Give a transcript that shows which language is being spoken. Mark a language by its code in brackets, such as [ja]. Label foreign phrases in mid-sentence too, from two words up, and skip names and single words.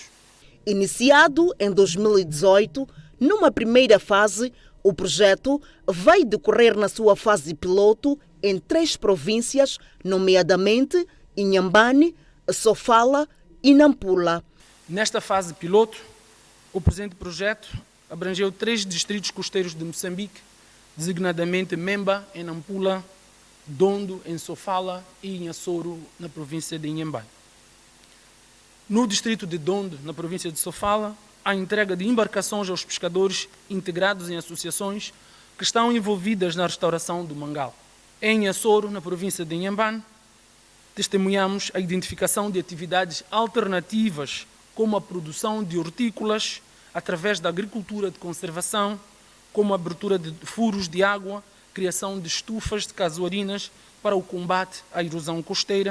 [pt] Iniciado em 2018, numa primeira fase, o projeto vai decorrer na sua fase piloto em 3 províncias, nomeadamente Inhambane, Sofala e Nampula. Nesta fase piloto, o presente projeto abrangeu 3 distritos costeiros de Moçambique, designadamente Memba, em Nampula, Dondo, em Sofala e Inhassoro, na província de Inhambane. No distrito de Dondo, na província de Sofala, a entrega de embarcações aos pescadores integrados em associações que estão envolvidas na restauração do mangal. Em Inhassoro, na província de Inhambane, testemunhamos a identificação de atividades alternativas, como a produção de hortícolas através da agricultura de conservação, como a abertura de furos de água, criação de estufas de casuarinas para o combate à erosão costeira.